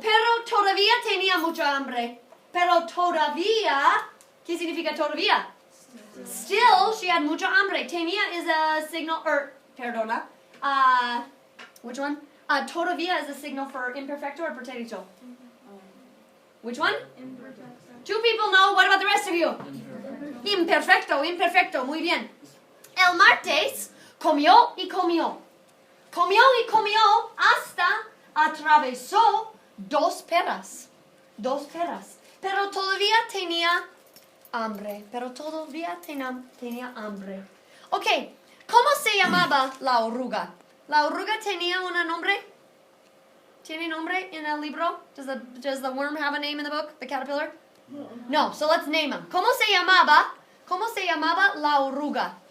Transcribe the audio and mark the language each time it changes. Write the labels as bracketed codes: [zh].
[es] Pero todavía tenía mucha hambre. Pero todavía. ¿Qué significa todavía? [en] Still, she had [es] mucha hambre. [en] Tenía is a signal, perdona. Which one? Todavía is a signal for imperfecto or pretérito. Which one? [es] Imperfecto. [en] 2 people know. What about the rest of you? [es] Imperfecto, imperfecto. Muy bien. El martes comió y comió. Comió y comió hasta atravesó 2 peras. 2 peras. Pero todavía tenía hambre. Pero todavía tenía hambre. Ok. ¿Cómo se llamaba la oruga? ¿La oruga tenía un nombre? ¿Tiene nombre en el libro? [en] Does the worm have a name in the book? The caterpillar? No. So let's name him. [es] ¿Cómo se llamaba la oruga?